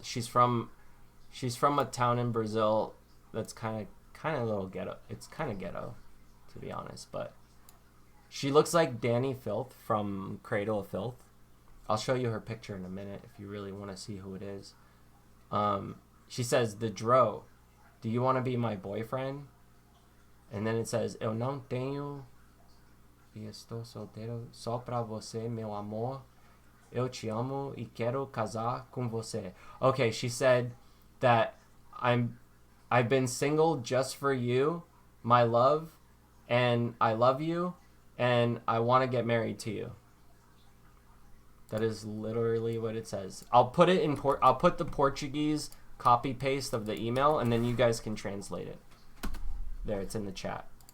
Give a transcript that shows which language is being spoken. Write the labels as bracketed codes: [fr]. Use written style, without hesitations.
[en] She's from a town in Brazil that's kind of a little ghetto. It's kind of ghetto, to be honest, but she looks like Danny Filth from Cradle of Filth. I'll show you her picture in a minute if you really want to see who it is. She says, "The Dro, do you want to be my boyfriend?" And then it says, [pt] "Eu não tenho e estou solteiro só pra você, meu amor. Eu te amo e quero casar com você." [en] Okay, she said that I've been single just for you, my love, and I love you, and I want to get married to you. That is literally what it says. I'll put the Portuguese copy paste of the email, and then you guys can translate it. There, it's in the chat.